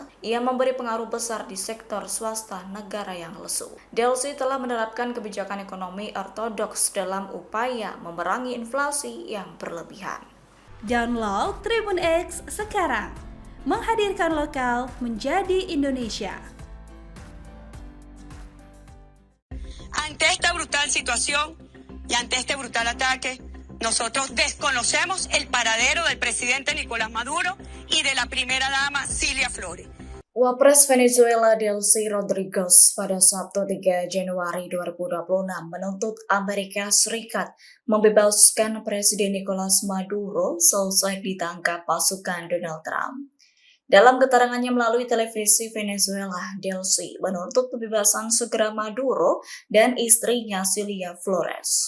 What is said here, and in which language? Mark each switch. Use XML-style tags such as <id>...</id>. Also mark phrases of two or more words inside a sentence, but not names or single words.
<id>Ia memberi pengaruh besar di sektor swasta negara yang lesu. Delcy telah menerapkan kebijakan ekonomi ortodoks dalam upaya memerangi inflasi yang berlebihan. Download Tribun X sekarang, menghadirkan lokal menjadi Indonesia.</id> <es>Ante esta brutal situación y ante este brutal ataque, nosotros desconocemos el paradero del presidente Nicolás Maduro y de la primera dama Cilia Flores.</es> <id>Wapres Venezuela Delcy Rodriguez pada Sabtu 3 Januari 2026 menuntut Amerika Serikat membebaskan Presiden Nicolas Maduro selesai ditangkap pasukan Donald Trump. Dalam keterangannya melalui televisi Venezuela, Delcy menuntut pembebasan segera Maduro dan istrinya Cilia Flores.</id>